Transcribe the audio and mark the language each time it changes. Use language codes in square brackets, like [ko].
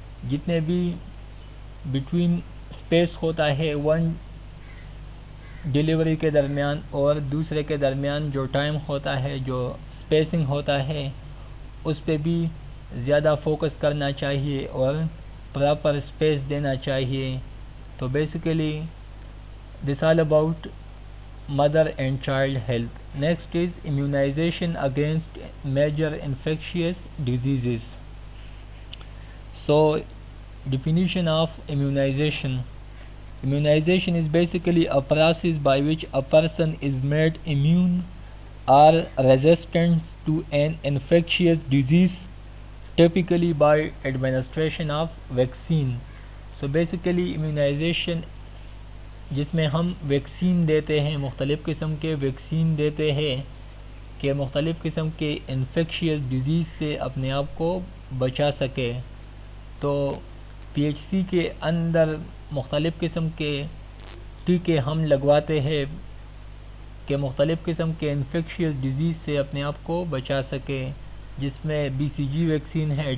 [ur] جتنے بھی between space ہوتا ہے ون ڈیلیوری کے درمیان اور دوسرے کے درمیان جو ٹائم ہوتا ہے, جو اسپیسنگ ہوتا ہے, اس پہ بھی زیادہ فوکس کرنا چاہیے اور پراپر اسپیس دینا چاہیے. [en] تو basically this all about mother and child health. Next is immunization against major infectious diseases. So definition of immunization. Immunization is basically a process by which a person is made immune or resistant to an infectious disease, typically by administration of vaccine. So basically immunization [ur] جس میں ہم vaccine دیتے ہیں, مختلف قسم کے vaccine دیتے ہیں کہ مختلف قسم کے انفیکشیس ڈیزیز سے اپنے آپ کو بچا سکے. تو پی ایچ سی کے اندر مختلف قسم کے ٹیکے ہم لگواتے ہیں کہ مختلف قسم کے انفیکشیس ڈیزیز سے اپنے آپ کو بچا سکے, جس میں بی سی جی ویکسین ہے.